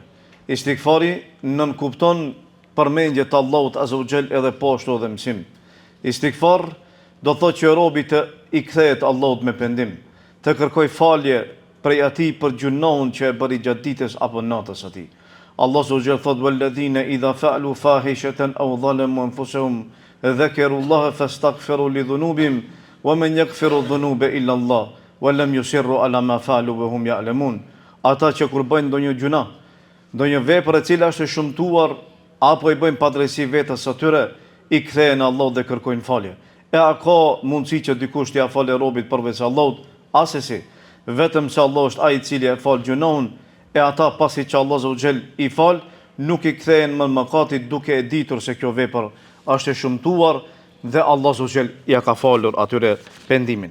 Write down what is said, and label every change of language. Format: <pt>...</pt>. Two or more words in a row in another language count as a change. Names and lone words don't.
<sq>Istighfari nënkupton përmendje të Allahut</sq> <ar>عز وجل</ar> <sq>edhe poshtë edhe mësim. Istighfar do thotë që robi të I kthehet Allahut me pendim, të kërkoj falje prej atij për gjunohun që e bëri gjatë ditës apo natës atij.</sq> <ar>الله عز وجل thotë والذين إذا فعلوا فاحشة أو ظلموا أنفسهم ذكروا الله فاستغفروا لذنوبهم ومن يغفر الذنوب إلا الله ولم يصروا على ما فعلوا وهم يعلمون.</ar> <sq>Ata që kur bëjnë ndonjë gjuna, ndonjë vepër e cila është e shëmtuar apo I bëjnë padrejsi vetes së tyre, I kthehen Allahut dhe kërkojnë falje. E a ka mundësi që dikush t'ia falë robit përveç Allahut? Asesi. Vetëm se Allah është ai I cili e fal gjunohun, e ata pasi që Allah</sq> <ar>عز وجل</ar> <sq>I fal, nuk I kthehen më mëkatit duke e ditur se kjo vepër është e shëmtuar dhe Allah</sq> <ar>عز وجل</ar> <sq>ja ka falur atyre pendimin.</sq>